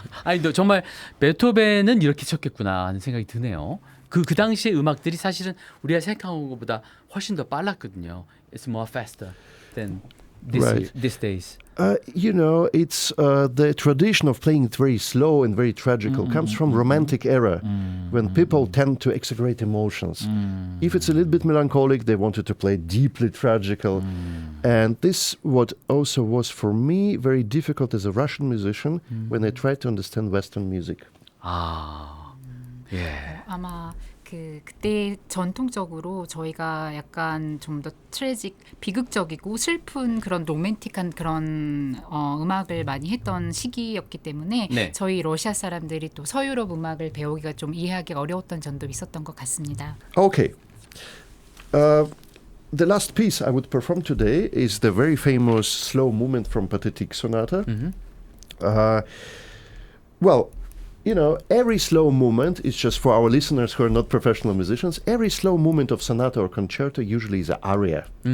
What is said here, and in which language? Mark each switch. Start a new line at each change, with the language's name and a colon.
Korean: 아니, 너 정말 베토벤은 이렇게 쳤겠구나 하는 생각이 드네요. 그 당시의 음악들이 사실은 우리가 생각하는 것보다 훨씬 더 빨랐거든요.
English: It's more faster than Right. these days. It's the tradition of playing it very slow and very tragical comes from Romantic era, when people tend to exaggerate emotions. If it's a little bit melancholic, they wanted to play deeply tragical. And this what also was for me very difficult as a Russian musician when I tried to understand Western music.
Korean: 예. 아마 그때 전통적으로 저희가 약간 좀 더 트래직, 비극적이고 슬픈 그런 로맨틱한 그런 음악을 많이 했던 시기였기 때문에 네. 저희 러시아 사람들이 또 서유럽 음악을 배우기가 좀 이해하기 어려웠던 점도 있었던 것 같습니다.
English: Okay. The last piece I would perform today is the very famous slow movement from Pathetic Sonata. Well, every slow movement is just for our listeners who are not professional musicians. Every slow movement of sonata or concerto usually is an aria.